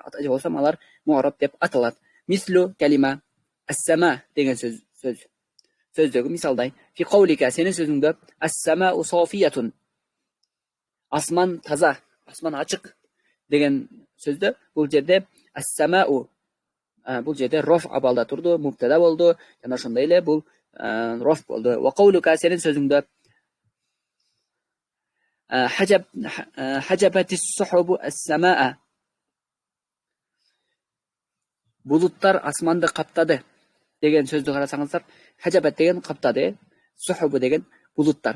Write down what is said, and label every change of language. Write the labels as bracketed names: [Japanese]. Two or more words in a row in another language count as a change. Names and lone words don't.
[Kyrgyz] Же болсо алар mu'rab деп аталат. [Arabic] مثل كلمة [Kyrgyz] as-sama деген сөздөгү мисалдай. [Arabic] في قولك [Kyrgyz] сенин сөзүңдө [Arabic] السماء صافية. [Kyrgyz] Асман таза, асман ачык деген сөздө бул жерде as-sama'u Бул жерде роф абалда турду, мубтада болду. Жана ошондой эле бул роф болду. [Arabic] وقولك [Kyrgyz] сенин сөзүңдө [Arabic] حجبت السحب السماء. [Kyrgyz] Булуттар асманды каптады деген сөздү карасаңыздар, хажабат деген каптады, сухубу деген булуттар.